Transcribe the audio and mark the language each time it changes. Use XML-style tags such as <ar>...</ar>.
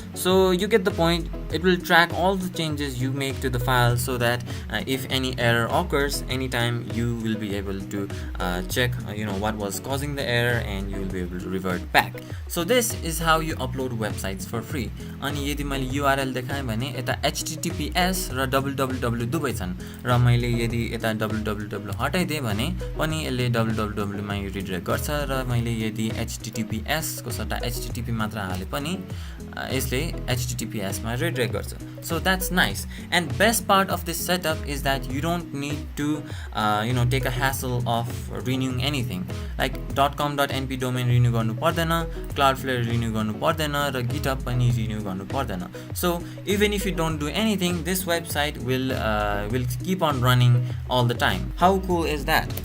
<en>So you get the point. It will track all the changes you make to the file, so that if any error occurs anytime, you will be able to check what was causing the error, and you will be able to revert back. So this is how you upload websites for free.</en> <ne>अनि यदि मैले URL देखाएँ भने यता https र www दुवै छन्, र मैले यदि यता www हटाइदिएँ भने पनि यसले www मा रिडाइरेक्ट गर्छ, र मैले यदि https को सट्टा http मात्र हाले पनि यसले HTTPS मा रिडाइरेक्ट गर्छ.</ne> <en>So that's nice. And best part of this setup is that you don't need to take a hassle of renewing anything.</en> <ne>Like .com.np domain renew गर्नु पर्दैन, Cloudflare renew गर्नु पर्दैन र GitHub पनि renew गर्नु पर्दैन.</ne> <en>So even if you don't do anything, this website will keep on running all the time. How cool is that?</en>